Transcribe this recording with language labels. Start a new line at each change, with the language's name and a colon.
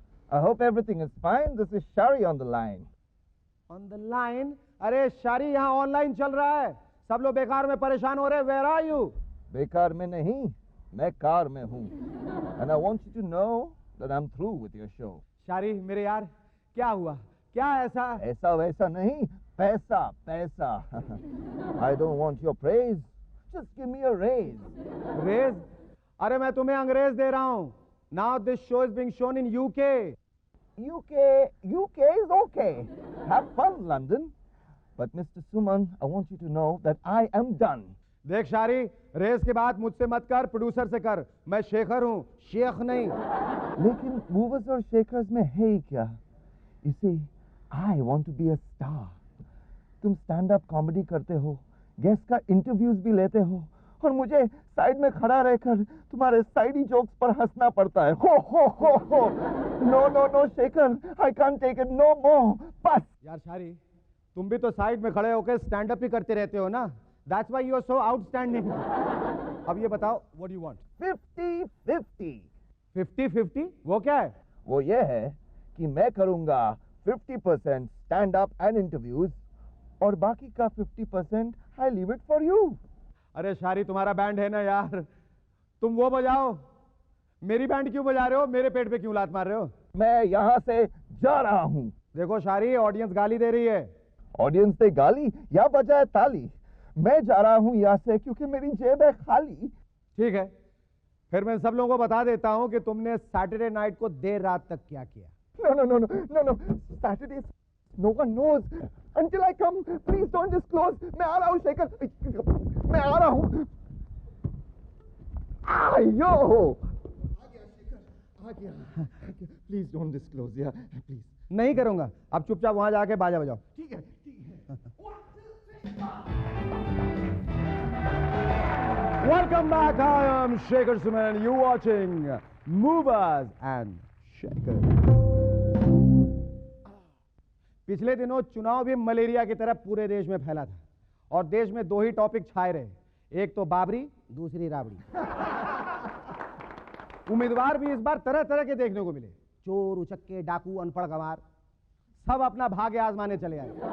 English: I hope everything is fine. This is Shari on the line. On the line?
Hindi: अरे शारी, यहाँ online चल रहा है, सब लोग बेकार में परेशान हो रहे हैं।
English: Where are you?
Hindi: बेकार में नहीं, मैं कार में हूँ।
English: And I want you to know that I'm through with your show.
Hindi: शारी मेरे यार, क्या हुआ? क्या ऐसा? ऐसा वैसा नहीं, पैसा पैसा।
English: I don't want your praise. Just give me a raise.
Hindi: अंग्रेज? अरे मैं तुम्हें अंग्रेज दे रहा हूँ।
English: Now this show is being shown in UK. UK is okay. Have fun, London. But Mr. Suman, I want you to know that I am done.
Hindi: देख शारी, race के बाद मुझसे मत कर, प्रोड्यूसर से कर। मैं शेखर हूँ, शेख नहीं। लेकिन मूवर्स और शेखर्स में है ही क्या?
English: You see, I want to be a star.
Hindi: तुम स्टैंड अप कॉमेडी करते हो, गेस्ट का इंटरव्यूज भी लेते हो, और मुझे साइड में खड़ा रहकर तुम्हारे साइडी जोक्स पर हंसना पड़ता है।
English: हो। No Shekhar, I can't take it no more.
Hindi: बस यार शारी, तुम भी तो साइड में खड़े होकर स्टैंड अप ही करते रहते हो ना।
English: That's why you are so outstanding.
Hindi: अब ये बताओ,
English: What do you want? 50-50।
Hindi: 50-50? वो क्या है? वो ये है कि मैं करूंगा 50% स्टैंड अप एंड इंटरव्यूज, और बाकी का 50%
English: I leave it for you.
Hindi: अरे शारी, तुम्हारा बैंड है ना यार, तुम वो बजाओ। मेरी बैंड क्यों बजा रहे हो? मेरे पेट पे क्यों लात मार रहे हो? मैं यहाँ से जा रहा हूँ। देखो शारी, ऑडियंस गाली दे रही है। ऑडियंस से गाली या बजाय ताली? मैं जा रहा हूँ यहाँ से क्योंकि मेरी जेब है खाली। ठीक है, फिर मैं सब लोगों को बता देता हूँ कि तुमने सैटरडे नाइट को देर रात तक क्या किया।
English: No. Saturday, no one knows until I come. Please don't disclose.
Hindi: मैं आ रहा हूँ शेखर, मैं आ रहा हूँ। आयो, आ गया। Please don't disclose, yeah, please. नहीं करूंगा। अब चुपचाप वहां जाके बाजा बजाओ। ठीक है।
English: Welcome back. I am Shekhar Suman and you're watching Movers and Shakers.
Hindi: पिछले दिनों चुनाव भी मलेरिया की तरह पूरे देश में फैला था, और देश में दो ही टॉपिक छाए रहे, एक तो बाबरी, दूसरी राबड़ी। उम्मीदवार भी इस बार तरह तरह के देखने को मिले, चोर, उचक्के, डाकू, अनपढ़ गंवार, सब अपना भाग्य आजमाने चले आए।